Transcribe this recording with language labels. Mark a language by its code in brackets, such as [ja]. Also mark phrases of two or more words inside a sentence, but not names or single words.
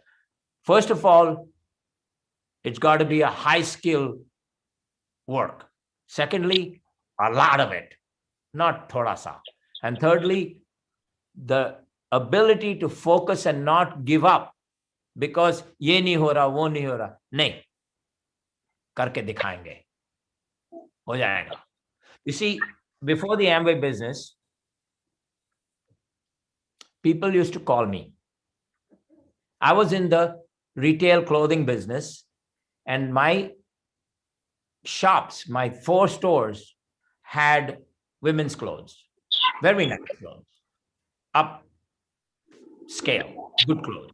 [en] First of all, it's got to be a high skill work. Secondly, a lot of it, not [hi] थोड़ा सा. [en] And thirdly, the ability to focus and not give up, because [hi] ये नहीं हो रहा, वो नहीं हो रहा. नहीं, करके दिखाएंगे। हो जाएगा. [en] You see, before the Amway business, people used to call me. I was in the retail clothing business, and my shops, my 4 stores had women's clothes, very nice clothes, up scale, good clothes.